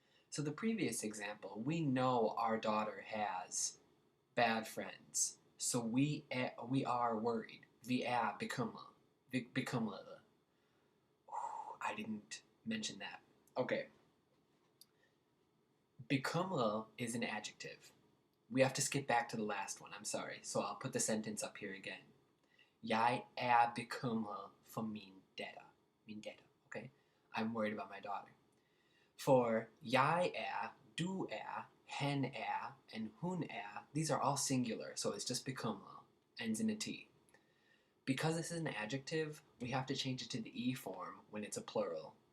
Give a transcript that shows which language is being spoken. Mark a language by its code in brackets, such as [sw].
[en] So the previous example, we know our daughter has bad friends, so we are worried. [da] Vi bekymret. [en] I didn't mention that. Okay. Bekymret is an adjective. we have to skip back to the last one. I'm sorry. So I'll put the sentence up here again. [da] Jeg bekymret for min datter. Min datter, okay? [en] I'm worried about my daughter. For jeg du han and hun these are all singular, so it's just bekymret, ends in a T. Because this is an adjective, we have to change it to the E form when it's a plural.